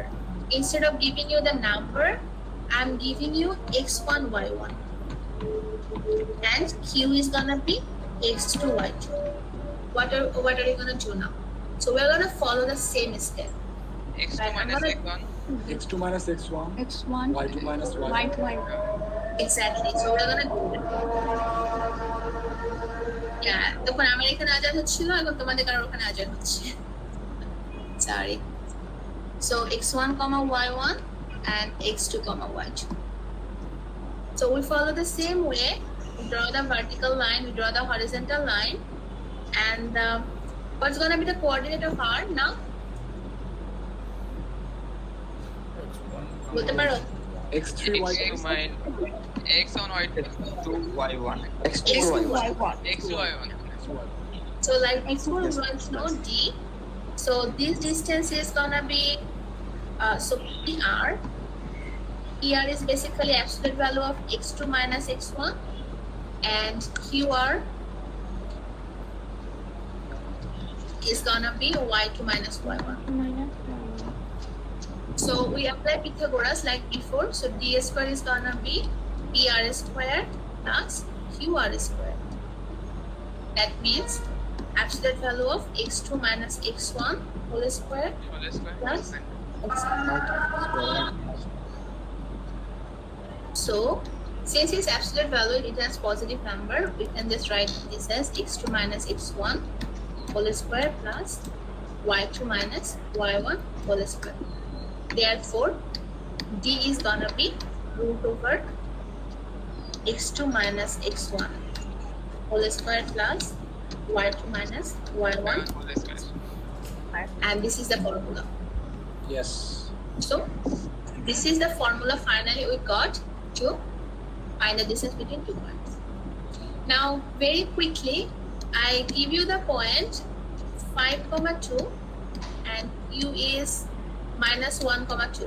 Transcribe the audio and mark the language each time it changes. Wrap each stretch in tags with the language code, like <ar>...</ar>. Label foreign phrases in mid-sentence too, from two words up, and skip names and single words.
<en>Instead of giving you the number, I'm giving you x1, y1, and q is gonna be x2, y2. What are you gonna do now? So we're gonna follow the same step. X2 Right, I'm minus gonna- x1. X2 minus X1. X1. Y2 minus Y1. Y1. Exactly. So we're gonna do it. Yeah,</en> <bn>তখন আমার এখানে আজাদ হচ্ছিল, এখন তোমাদের কারোর ওখানে আজাদ হচ্ছে।</bn> <en>Sorry. So x1, y1 and x2, y2. So we follow the same way. We draw the vertical line, we draw the horizontal line, and what's gonna be the coordinate of r now?</en> <bn>বলতে পারো?</bn> <en>X3 X2 Y2. minus x1 y2. X2 Y1. X2 X2, Y1. Y1. X2 y1. So like before we want to know d. So this distance is gonna be so PR. PR is basically absolute value of x2 minus x1, and QR is gonna be y2 minus y1. So we apply Pythagoras like before. So d square is gonna be PR squared plus QR squared. That means absolute value of x2 minus x1 whole square Whole square. plus x1. So since it's absolute value, it returns positive number, we can just write this as x2 minus x1 whole square plus y2 minus y1 whole square. Therefore, D is gonna be root over x2 minus x1 whole square plus y2 minus y1, Whole square. and this is the formula. Yes. So this is the formula finally we got to find the distance between 2 points. Now very quickly I give you the point 5,2 and Q is minus 1,2.</en>